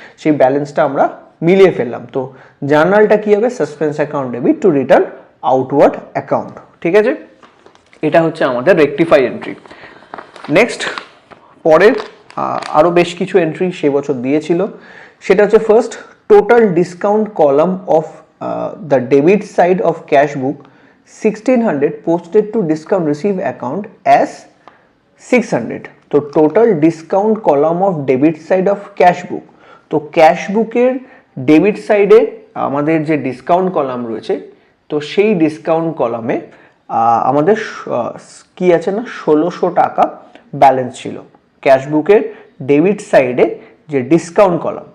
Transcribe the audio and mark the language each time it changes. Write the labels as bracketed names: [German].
[Bangla] সেই ব্যালেন্সটা আমরা মিলিয়ে ফেললাম। তো জার্নালটা কি হবে, suspense account debit to return outward account, ঠিক আছে। এটা হচ্ছে আমাদের রেকটিফাই এন্ট্রি। নেক্সট পরের আরও বেশ কিছু এন্ট্রি সে বছর দিয়েছিল, সেটা হচ্ছে [English] First total discount column of the debit side of cash book 1600 posted to discount receive account as 600. [Bangla] তো [English] total discount column of debit side of cash book, [Bangla] তো ক্যাশ বুকের ডেবিট সাইডে আমাদের যে ডিসকাউন্ট কলাম রয়েছে, তো সেই ডিসকাউন্ট কলামে আমাদের কি আছে না 1600 টাকা ব্যালেন্স ছিল ক্যাশ বুকের ডেবিট সাইডে যে ডিসকাউন্ট কলাম।